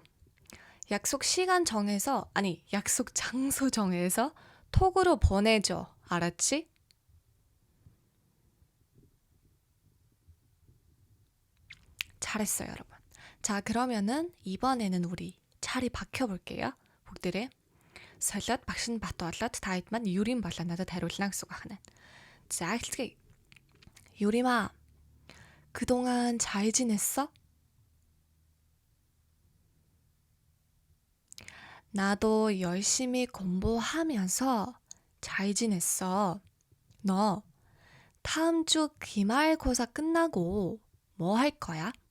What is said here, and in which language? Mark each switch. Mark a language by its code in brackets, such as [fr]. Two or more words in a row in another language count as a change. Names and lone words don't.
[ko] 약속 시간 정해서, 아니, 약속 장소 정해서 톡으로 보내줘. 알았지? 잘했어요, 여러분. 자, 그러면은 이번에는 우리 차례 바뀌어볼게요. [mn] бүгдээрээ солиод багш нь бат болоод та хэд маань Юрим болоо надад хариулна гэсэн үг байна. 자, эхэлцгээе. [ko] 유림아, 그동안 잘 지냈어? 나도 열심히 공부하면서 잘 지냈어. 너 다음 주 기말고사 끝나고 뭐 할 거야?